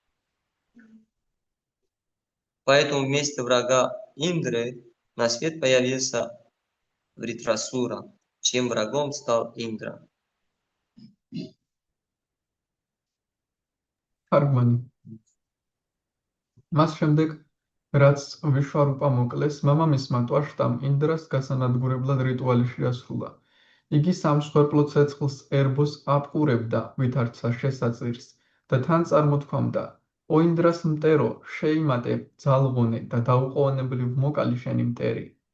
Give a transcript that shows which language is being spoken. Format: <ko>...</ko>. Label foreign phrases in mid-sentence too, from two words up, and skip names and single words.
<ru>Поэтому вместо врага Индры на свет появился Вритрасура, чьим врагом стал Индра. Аргмани.</ru> <ka>მას შემდეგ, რაც ვიშვარუპა მოკლეს, მამამისმა ტვაშტამ ინდრას გასანადგურებლად რიტუალი შეასრულა. იგი სამსხვერპლო ცეცხლს ერბოს აპყურებდა, ვითარცა შესაწირს და თან წარმოთქვამდა: „ო ინდრას მტერო, შეიმატე, ძალღონე და დაუყოვნებლივ მოკალი შენი მტერი“.</ka>